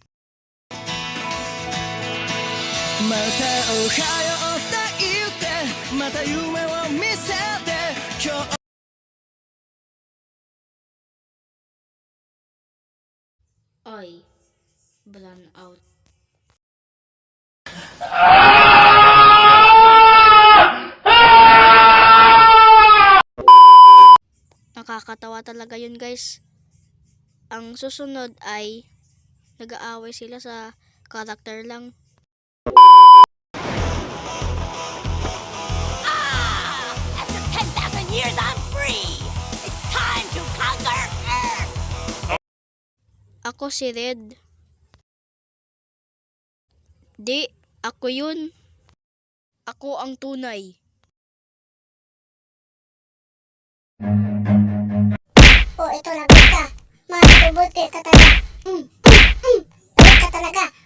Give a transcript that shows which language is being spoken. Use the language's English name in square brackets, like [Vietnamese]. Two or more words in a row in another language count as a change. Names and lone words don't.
[Japanese] またおはようって言ってまた夢を見せて今日 [Filipino] Ay, Burnout. Nakakatawa talaga yun guys. Ang susunod ay nag-aaway sila sa karakter lang. [English] After 10,000 years, I'm free! It's time to conquer Earth! [Filipino] Ako si Red. Di, ako yun. Ako ang tunay. Oh, ito lagot ka. Mabubuti ka talaga. Lagot ka talaga.